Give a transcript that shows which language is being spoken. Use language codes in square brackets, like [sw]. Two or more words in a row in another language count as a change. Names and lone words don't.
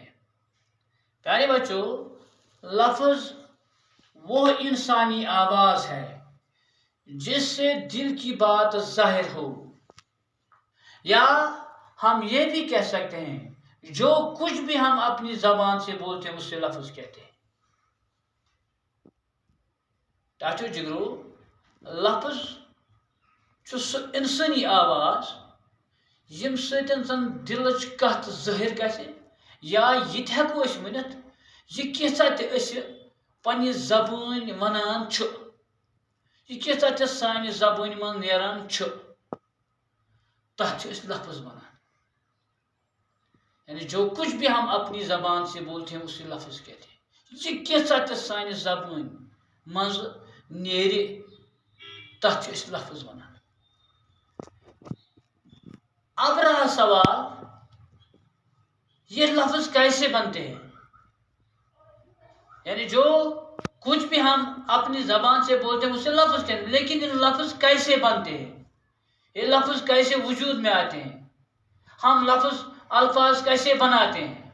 [hi] प्यारे बच्चों, लफ्ज़ वो इंसानी आवाज़ है जिससे दिल की बात ज़ाहिर हो, या हम ये भी कह सकते हैं जो कुछ भी हम अपनी ज़बान से बोलते हैं उससे लफ्ज़ कहते हैं। [ks] टाचो जिगरो, लफ्ज़ जो इंसानी आवाज़ यम सतन जन दिलच कत ज़ाहिर गसे, या ये हेको वनित ये कैसा पन्ने ज़बान वनान छु, ये कैसा सानि ज़बान मन नेरान छु, तथ लफ्ज़ वनान। [hi] यानी जो कुछ भी हम अपनी ज़बान से बोलते हैं उसे लफ्ज़ कहते हैं। [ks] ये कैसा सानि ज़बान मज नेरे, तथ लफ्ज़ वनान। [hi] अब रहा सवाल, ये लफ्ज़ कैसे बनते हैं। यानी जो कुछ भी हम अपनी ज़बान से बोलते हैं उसे लफ्ज़ कहते हैं, लेकिन इन लफ्ज़ कैसे बनते हैं, ये लफ्ज़ कैसे वजूद में आते हैं, हम लफ्ज़ अल्फाज कैसे बनाते हैं।